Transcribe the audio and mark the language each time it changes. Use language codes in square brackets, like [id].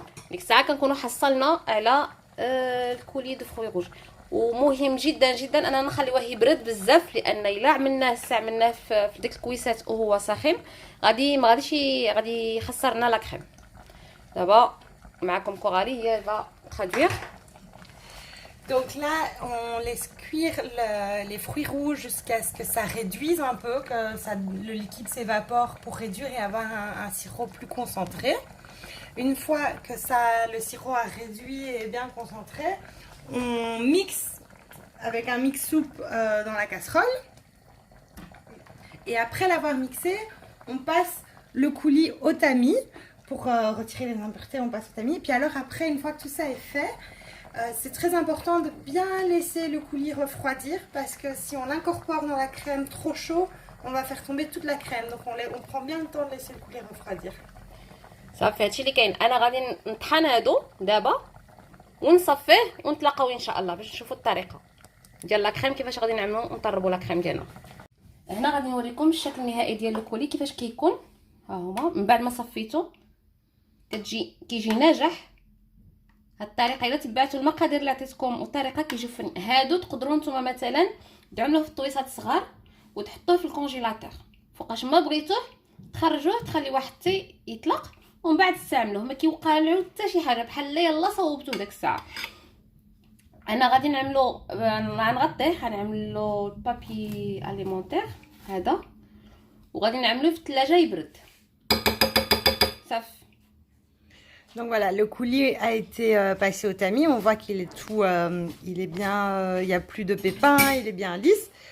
[ar] ديك الساعه كنكونوا حصلنا على الكولي دو فروي روج. ومهم جدا جدا اننا نخليوه يبرد بزاف، لان الا عملناه في ديك الكويسات وهو ساخن غادي يخسرنا لا كريم. دابا معكم كوغالي هي [fr] va traduire. Donc là, on laisse cuire les fruits rouges jusqu'à ce que ça réduise un peu, que le liquide s'évapore pour réduire et avoir un sirop plus concentré. Une fois que le sirop a réduit et bien concentré, on mixe avec un mix-soupe dans la casserole. Et après l'avoir mixé, on passe le coulis au tamis. Pour retirer les impuretés, on passe au tamis. Et puis alors après, une fois que tout ça est fait, c'est très important de bien laisser le coulis refroidir, parce que si on l'incorpore dans la crème trop chaud, on va faire tomber toute la crème. Donc on prend bien le temps de laisser le coulis refroidir. [ar] صافي هادشي اللي كاين. انا غادي نطحن هادو دابا ونصفيه ونتلاقاو ان شاء الله باش نشوفوا الطريقه ديال لا كريم كيفاش غادي نعملوا ونطربوا لا كريم ديالنا. هنا غادي نوريكم الشكل النهائي ديال الكولي كيفاش كيكون. ها هما من بعد ما صفيتو كيجي ناجح. هاد الطريقه الا تبعتوا المقادير اللي عطيتكم والطريقه كيجي فن. هادو تقدروا نتوما مثلا تعملوه في الطويصات صغار وتحطوه في الكونجيلاتور، فوقاش ما بغيتوه تخرجوه تخليوه حتى يطلق ومن بعد تستعملوه، ما كيوقع له حتى شي حاجه، بحال يلا صوبتوه داك الساعه. انا غادي غنغطيه، غنعملو بابي اليمونتير هذا وغادي نعملوه في الثلاجه يبرد صافي. [fr] Donc voilà, le coulis a été passé au tamis. On voit qu'il est tout, il est bien, il n'y a plus de pépins, il est bien lisse.